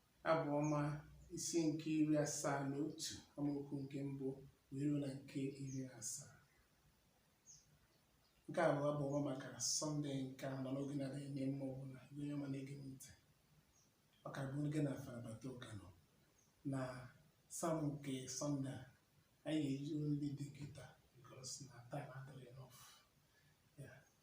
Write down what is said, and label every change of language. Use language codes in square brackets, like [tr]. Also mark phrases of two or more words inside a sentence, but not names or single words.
[ig] Abụ ọma isi nke iri asaa na otu, amaokwu nke mbụ wee ruo na nke iri na asaa. Nke a bụ abụ ọma maka Sọnde nke a, mana oge na-adịghị n'ime ọbụla, gị onye ọma na-ege m ntị. Ọ ka bụ oge na Farabato Kano. Na Sam nke Sọnde a, anyị ga-eji [en] only the guitar, because [ig] na time adịghị enough. Yeah.